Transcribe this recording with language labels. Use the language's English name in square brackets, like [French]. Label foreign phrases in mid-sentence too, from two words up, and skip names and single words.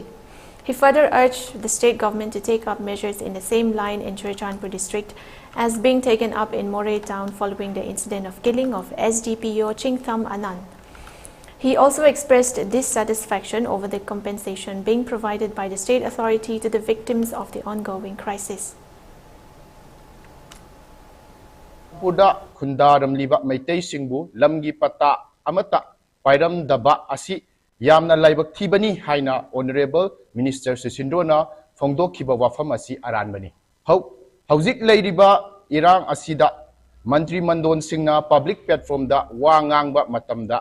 [English] He further urged the state government to take up measures in the same line in Churachandpur district as being taken up in Moray town following the incident of killing of SDPO Chingtham Anand. He also expressed dissatisfaction over the compensation being provided by the state authority to the victims of the ongoing crisis. [Manipuri] Puda Kundaram Liba Maitai Singbu, Lamgi Pata Amata, Pairam Daba Asi, Yamna Laibak Tibani Haina, Honorable Minister Susindrona, Fondo Kiba Wafamasi Aranbani. Hauzik Ladiba, Irang Asida, Mantri Mandon Singna, Public Platform da, Wangangba Matamda.